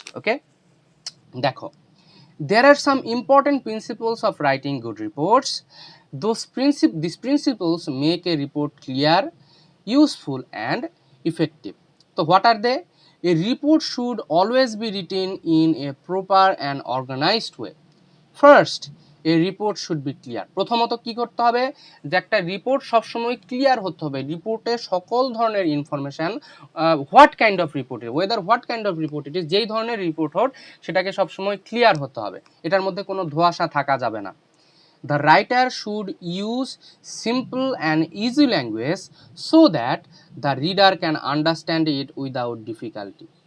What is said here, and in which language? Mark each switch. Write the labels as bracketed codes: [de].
[bn] ওকে, দেখো, [en] there are some important principles of writing good reports. These principles make a report clear, useful and effective. So what are they? A report should always be written in a proper and organized way. First, a report should be clear. [bn] প্রথমত কি করতে হবে, যে একটা report সবসময় clear হতে হবে, রিপোর্টে সকল ধরনের information, [en] what kind of report, whether what kind of report it is, [bn] যেই ধরনের রিপোর্ট হোক সেটাকে সবসময় ক্লিয়ার হতে হবে, এটার মধ্যে কোনো ধোঁয়াশা থাকা যাবে না। [en] The writer should use simple and easy language so that the reader can understand it without difficulty.